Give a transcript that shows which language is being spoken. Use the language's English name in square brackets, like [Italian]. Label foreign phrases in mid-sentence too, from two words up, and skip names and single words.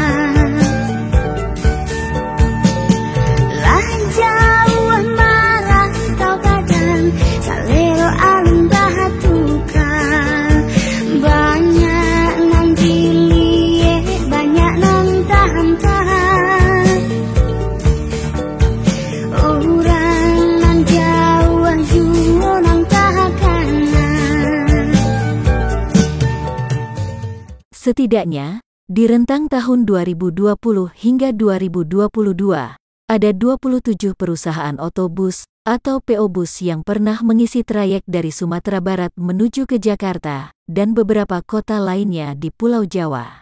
[Minangkabau] Lah Jawa merantau badan, salero alun batukan, banyak nang dilie, banyak nang tahan-tahan. Orang nang Jawa juo nang takanan. [Indonesian] Setidaknya, di rentang tahun 2020 hingga 2022, ada 27 perusahaan otobus atau PO Bus yang pernah mengisi trayek dari Sumatera Barat menuju ke Jakarta dan beberapa kota lainnya di Pulau Jawa.